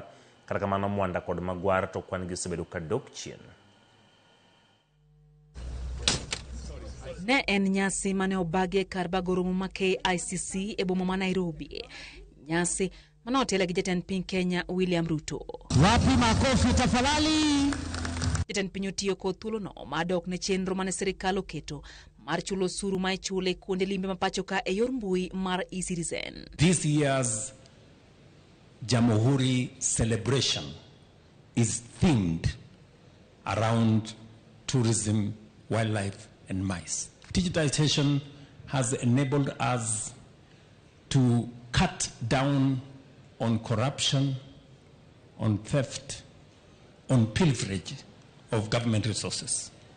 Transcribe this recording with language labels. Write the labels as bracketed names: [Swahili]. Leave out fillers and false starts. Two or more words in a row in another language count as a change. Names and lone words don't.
[Luo (Kenya and Tanzania)] Kata kamano mwanda kod magwar to kwan gi osebedo ka dok chien. Ne en nyasi mane obage kar bagoromo ma KICC e boma ma Nairobi. Nyasi manaotele gi jatend piny Kenya William Ruto. [Swahili] Wapi makofi tafadhali? [Luo (Kenya and Tanzania)] Jatend piny otiyo kod thuolono madok ne chenro mane sirikal oketo mar chulo osuru ma ichule kuonde limbe mapacho ka e yor mbui mar eCitizen. [English] This year's Jamhuri celebration is themed around tourism, wildlife and mice. Digitization has enabled us to cut down on corruption, on theft, on pilferage of government resources.